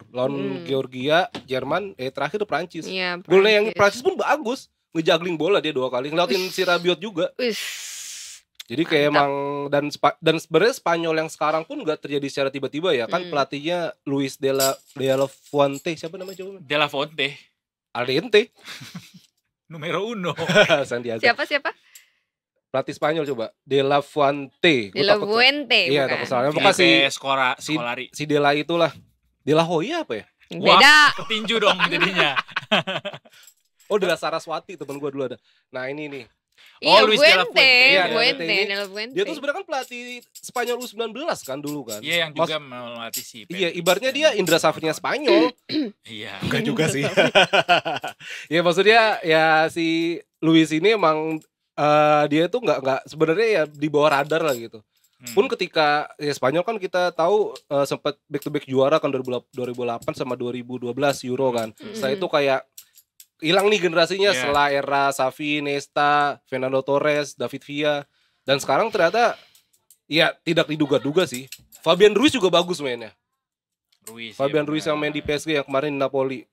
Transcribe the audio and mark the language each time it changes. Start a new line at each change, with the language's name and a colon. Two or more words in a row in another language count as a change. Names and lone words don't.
Indonesian: Lawan Georgia, Jerman, terakhir Prancis. Iya, golnya yang Prancis pun bagus. Ngejagling bola dia 2 kali. Ngeliatin si Rabiot juga. Jadi kayak emang dan sebenarnya Spanyol yang sekarang pun nggak terjadi secara tiba-tiba ya kan pelatihnya Luis de la Fuente, siapa namanya coba? De la Fuente. Aldente. Numero 1. Santiago. Siapa? Pelatih Spanyol coba. De la Fuente. De la Fuente. Iya, takut salah. Pokoknya si De la itulah. De la Hoya apa ya? Beda. Ketinju dong jadinya. Oh, De la Saraswati teman gue dulu ada. Nah, ini nih. Luis de la Fuente. Fuente. Dia tuh sebenarnya kan pelatih Spanyol U19 kan dulu kan. Iya, yang juga melatih si Pedri. Iya, ibaratnya dia Indra Safrinya Spanyol. Iya. Enggak juga sih. Ya maksudnya ya si Luis ini emang dia tuh enggak sebenarnya ya di bawah radar lah gitu. Pun ketika ya Spanyol kan kita tahu sempat
English: back to back
Indonesian: juara kan 2008 sama 2012 Euro kan. Setelah itu kayak hilang nih generasinya setelah era Xavi, Iniesta, Fernando Torres, David Villa. Dan sekarang ternyata ya tidak diduga-duga sih. Fabian Ruiz juga bagus mainnya. Fabian Ruiz yang main di PSG yang kemarin di Napoli.